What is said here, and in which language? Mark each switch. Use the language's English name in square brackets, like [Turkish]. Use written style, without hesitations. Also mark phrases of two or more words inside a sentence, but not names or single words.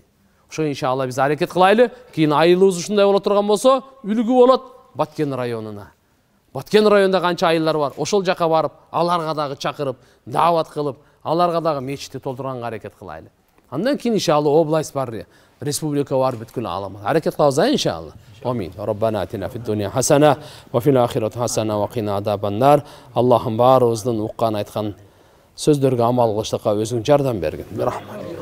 [Kyrgyz] Ошо иншалла биз аракет кылайлы. Кийин айылыбыз ушундай боло турган болсо, үлгү болот Баткен районуна. Баткен районунда канча айылдар бар. Ошол жака барып, аларга дагы чакырып, даават кылып, аларга дагы мечитти толтурганга аракет кылайлы. Андан кийин иншалла область бар, республика бар, бүткүл алам. Аракет кылабыз иншалла. [Arabic] Амин. ربنا آتنا في الدنيا حسنة وفي الآخرة حسنة وقنا عذاب النار. [Kyrgyz] Аллахым барыбыздын уккан айткан сөздөргө амал кылыштыкка өзүң жардам бергин. Рахмат.